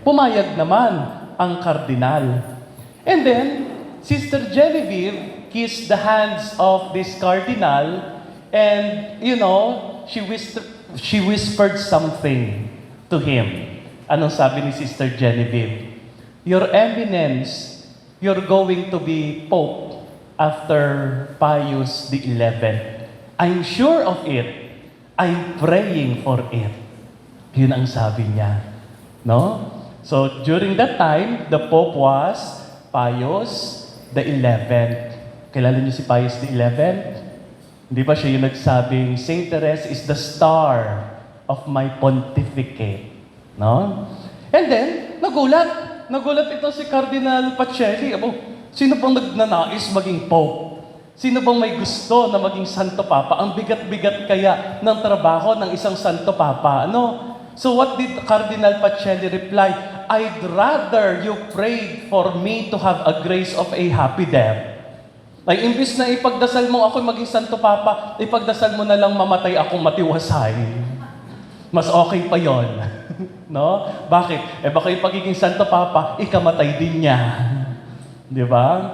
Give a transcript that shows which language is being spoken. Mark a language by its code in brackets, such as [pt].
[tl] Pumayag naman ang kardinal. [en] And then, Sister Genevieve kissed the hands of this cardinal and, she whispered something to him. [tl] Anong sabi ni [en] Sister Genevieve? "Your Eminence, you're going to be Pope after Pius XI. I'm sure of it. I'm praying for it." [tl] Yun ang sabi niya. No? [en] So, during that time, the Pope was Pius XI. [tl] Kilala niyo si Pius XI? Hindi ba siya yung nagsabing, "Saint Therese [en] is the star of my pontificate." [tl] No? And then, nagulat. Nagulat ito si Cardinal Pacelli. Sino bang nagnanais maging Pope? Sino bang may gusto na maging Santo Papa? Ang bigat-bigat kaya ng trabaho ng isang Santo Papa. Ano? [en] So what did Cardinal Pacelli reply? "I'd rather you prayed for me to have a grace of a happy death." [tl] Ay, imbis na ipagdasal mo ako maging Santo Papa, ipagdasal mo na lang mamatay akong matiwasay. Mas okay pa yon. No? Bakit? Baka yung pagiging Santo Papa, ikamatay din niya. Di ba?